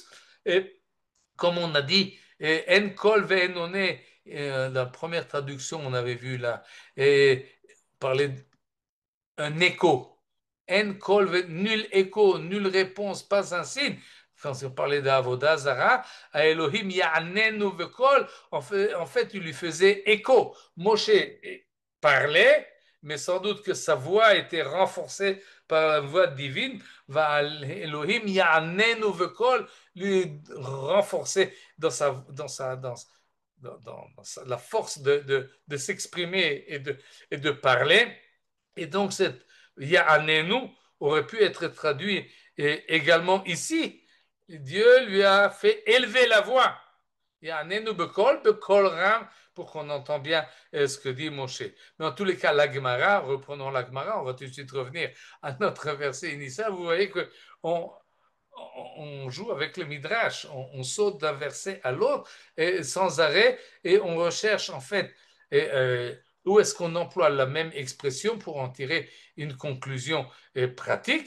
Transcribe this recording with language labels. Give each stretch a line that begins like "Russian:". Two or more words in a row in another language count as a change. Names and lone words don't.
French: Et comme on a dit,
Hebrew: אין קול ואין עונה,
French: la première traduction, on avait vu là, et parler d'un écho.
Hebrew: אין קול,
French: nul écho, nulle réponse, pas un signe. Quand on parlait d'
Hebrew: עבודה זרה,
French: à
Hebrew: אלוהים יעננו בקול,
French: en fait, il lui faisait écho. Moshe parlait, mais sans doute que sa voix était renforcée par la voix divine.
Hebrew: ואלוהים יעננו בקול,
French: lui renforcer dans la force de s'exprimer et de parler. Et donc, cette Ya'anenu aurait pu être traduit également ici. Dieu lui a fait élever la voix.
Hebrew: יעננו בקול רם,
French: pour qu'on entende bien ce que dit Moshe. Mais en tous les cas, la Gemara, reprenons la Gemara, on va tout de suite revenir à notre verset initial. Vous voyez que on joue avec le midrash, on saute d'un verset à l'autre sans arrêt, et on recherche en fait où est-ce qu'on emploie la même expression pour en tirer une conclusion pratique.